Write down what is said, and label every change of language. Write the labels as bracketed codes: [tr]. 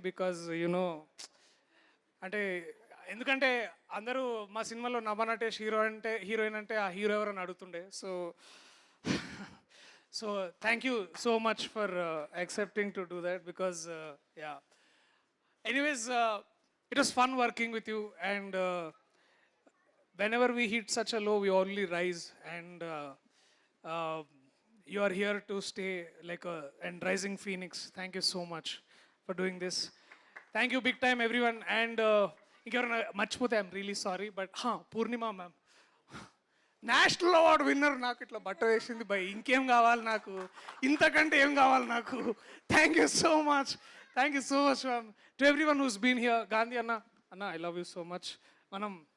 [en] because you know [te] అంటే ఎందుకంటే అందరూ మా సినిమాలో నభా నటేష్ హీరోయిన్ అంటే ఆ హీరో ఎవరని అడుగుతుండే. So [en] So thank you so much for accepting to do that because yeah. Anyways, it was fun working with you, and whenever we hit such a low, we only rise, and uh, you are here to stay like a and rising phoenix. Thank you so much for doing this. Thank you big time, everyone. And [te] ఇంకెవరైనా మర్చిపోతే [en] I'm really sorry but Purnima ma'am national award winner [te] నాకు ఇట్లా బట్ట వేసింది by ఇంకేం కావాలి నాకు [en] ఇంతకంటే ఏం కావాలి నాకు thank you so much ma'am to everyone who's been here Gandhi అన్న I love you so much మనం